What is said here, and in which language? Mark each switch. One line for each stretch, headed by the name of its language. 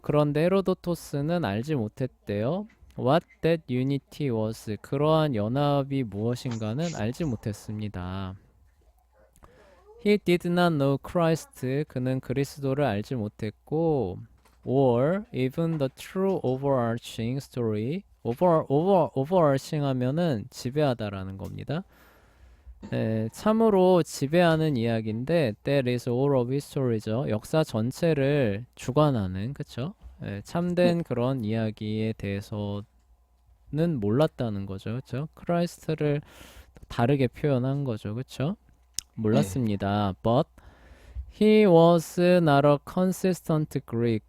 Korean: 그런데 헤로도토스는 알지 못했대요.
English: What that unity was.
Korean: 그러한 연합이 무엇인가는 알지 못했습니다.
English: He did not know Christ.
Korean: 그는 그리스도를 알지 못했고,
English: or even the true overarching story.
Korean: overarching 하면은 지배하다라는 겁니다. 참으로 지배하는 이야기인데
English: that is all of history
Korean: 죠. 역사 전체를 주관하는 그쵸? 참된 그런 이야기에 대해서는 몰랐다는 거죠. 그쵸? 크라이스트를 다르게 표현한 거죠. 그쵸? 네. 몰랐습니다.
English: But he was not a consistent Greek.